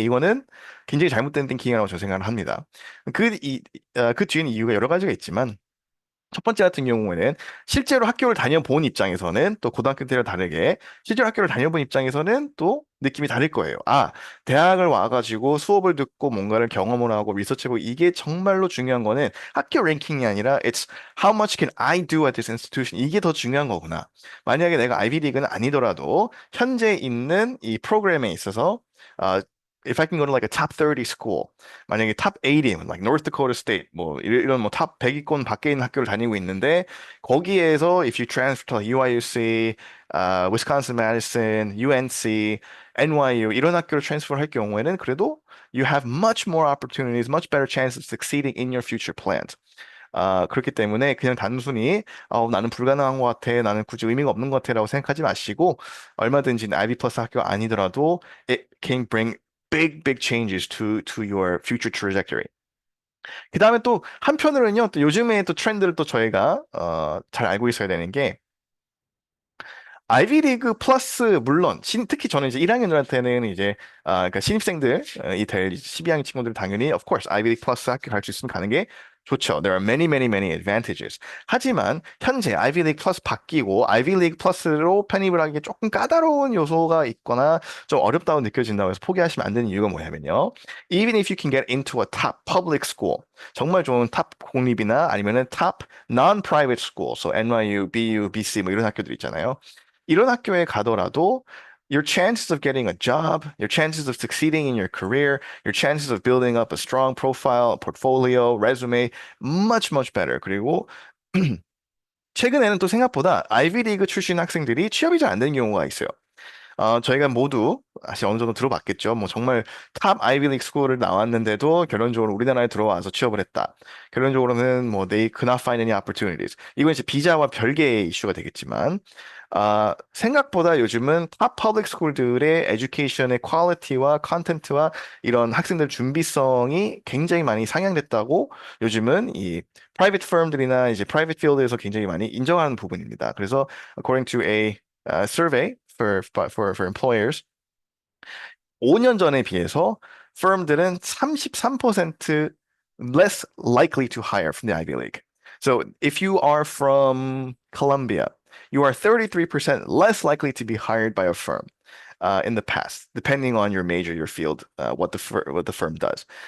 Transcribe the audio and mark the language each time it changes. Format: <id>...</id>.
<ko>이거는 굉장히 잘못된 띵킹이라고 저는 생각을 합니다. 그 뒤에는 이유가 여러 가지가 있지만 첫 번째 같은 경우에는 실제로 학교를 다녀본 입장에서는 또 고등학교 때와 다르게 실제로 학교를 다녀본 입장에서는 또 느낌이 다를 거예요. 대학을 와가지고 수업을 듣고 뭔가를 경험을 하고 리서치해보고 이게 정말로 중요한 거는 학교 랭킹이 아니라</ko> <en>it's how much can I do at this institution</en> <ko>이게 더 중요한 거구나. 만약에 내가 아이비 리그는 아니더라도 현재 있는 이 프로그램에 있어서 어,</ko> <en>if I can go to like a top 30 school</en> <ko>만약에 탑 80,</ko> <en>like North Dakota State,</en> <ko>뭐 이런 뭐탑 100위권 밖에 있는 학교를 다니고 있는데 거기에서</ko> <en>if you transfer to UIUC, Wisconsin Madison, UNC, NYU</en> <ko>이런 학교를</ko> <en>transfer</en> <ko>할 경우에는 그래도</ko> <en>you have much more opportunities, much better chance of succeeding in your future plans.</en> <ko>그렇기 때문에 그냥 단순히 나는 불가능한 것 같아, 나는 굳이 의미가 없는 것 같아라고 생각하지 마시고 얼마든지 아이비 플러스 학교가 아니더라도</ko> <en>it can bring big changes to your future trajectory.</en> <ko>그 다음에 또 한편으로는요, 또 요즘에 또 트렌드를 또 저희가 잘 알고 있어야 되는 게 아이비 리그 플러스 물론 특히 저는 이제 1학년들한테는 이제 그러니까 신입생들이 될 12학년 친구들 당연히</ko> <en>of course</en> <ko>아이비 리그 플러스 학교 갈 수 있으면 가는 게 좋죠.</ko> <en>There are many advantages.</en> <ko>하지만 현재 아이비 리그 플러스 바뀌고 아이비 리그 플러스로 편입을 하기 조금 까다로운 요소가 있거나 좀 어렵다고 느껴진다고 해서 포기하시면 안 되는 이유가 뭐냐면요.</ko> <en>Even if you can get into a top public school</en> <ko>정말 좋은 탑 공립이나 아니면은</ko> <en>탑 non-private school, so NYU, BU, BC</en> <ko>뭐 이런 학교들 있잖아요. 이런 학교에 가더라도</ko> <en>your chances of getting a job, your chances of succeeding in your career, your chances of building up a strong profile, a portfolio, resume, much better.</en> <ko>그리고 최근에는 또 생각보다 아이비 리그 출신 학생들이 취업이 잘 안 되는 경우가 있어요. 저희가 모두 사실 어느 정도 들어봤겠죠. 뭐 정말 탑 아이비리그 스쿨을 나왔는데도 결론적으로 우리나라에 들어와서 취업을 했다. 결론적으로는 뭐</ko> <en>they could not find any opportunities.</en> <ko>이건 이제 비자와 별개의 이슈가 되겠지만 생각보다 요즘은 탑 퍼블릭 스쿨들의 에듀케이션의 퀄리티와 컨텐츠와 이런 학생들 준비성이 굉장히 많이 상향됐다고 요즘은 이 프라이빗 firm들이나 이제 프라이빗 필드에서 굉장히 많이 인정하는 부분입니다. 그래서</ko> <en>according to a survey for employers</en> <ko>5년 전에 비해서 firm들은</ko> <en>33% less likely to hire from the Ivy League. So if you are from Columbia, you are 33% less likely to be hired by a firm in the past, depending on your major, your field, what the firm does.</en>